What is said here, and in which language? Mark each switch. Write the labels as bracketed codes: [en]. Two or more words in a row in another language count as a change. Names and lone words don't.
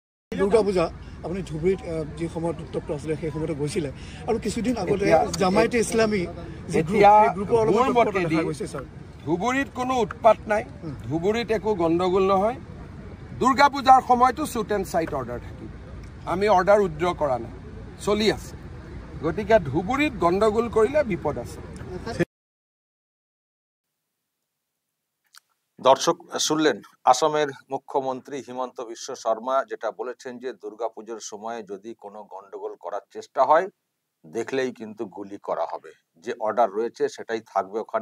[as] দুৰ্গা পূজা আপুনি ধুবুৰীত যি সময়ত উত্তপ্ত আছিলে সেই সময়তে গৈছিলে আৰু কিছুদিন আগতে জামায়াতে ইছলামী যি গ্ৰুপৰ অলপমান দেখা গৈছে স্যাৰ। ধুবুৰীত কোনো উৎপাত নাই, ধুবুৰীত একো গণ্ডগোল নহয়। দুৰ্গা পূজাৰ সময়তো [en] shoot and sight order [as] থাকিব, আমি [en] order withdraw [as] কৰা নাই, চলি আছে। গতিকে ধুবুৰীত গণ্ডগোল কৰিলে বিপদ আছে। [bn] দর্শক শুনলেন আসামের মুখ্যমন্ত্রী হিমন্ত বিশ্ব শর্মা যেটা বলেছেন যে দুর্গাপুজোর সময় যদি কোনো গন্ডগোল করার চেষ্টা হয় দেখলেই কিন্তু গুলি করা হবে, যে অর্ডার রয়েছে সেটাই থাকবে ওখানে।